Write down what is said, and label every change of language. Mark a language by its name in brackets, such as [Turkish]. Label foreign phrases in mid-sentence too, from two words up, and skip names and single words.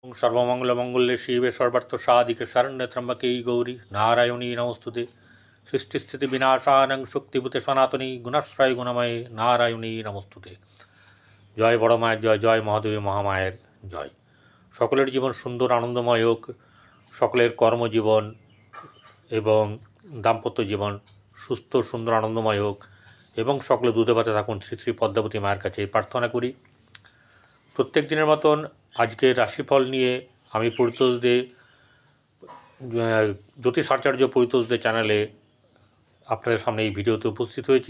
[Sanskrit] सर्वमंगलमंगल्ये शिवे सर्वार्थसाधिके शरण्ये त्र्यंबके गौरी नारायणी नमोस्तुते। सृष्टिस्थिति विनाशानं शक्तिभूते सनातनी गुणाश्रय गुणमये नारायणी नमोस्तुते। [Bangla] জয় বড় মায়ের জয়, জয় মহাদেবী মহামায়ের জয়। সকলের জীবন সুন্দর আনন্দময় হোক, সকলের কর্মজীবন এবং দাম্পত্য জীবন সুস্থ সুন্দর আনন্দময় হোক এবং সকলে দুধে ভাতে থাকুন শ্রী শ্রী পদ্মাবতী মায়ের কাছে এই প্রার্থনা করি। প্রত্যেক দিনের মতন আজকে রাশিফল নিয়ে আমি পরিতোষ দে জ্যোতিষাচার্য পরিতোষ দে চ্যানেলে আপনাদের সামনে এই ভিডিওতে উপস্থিত হয়েছি।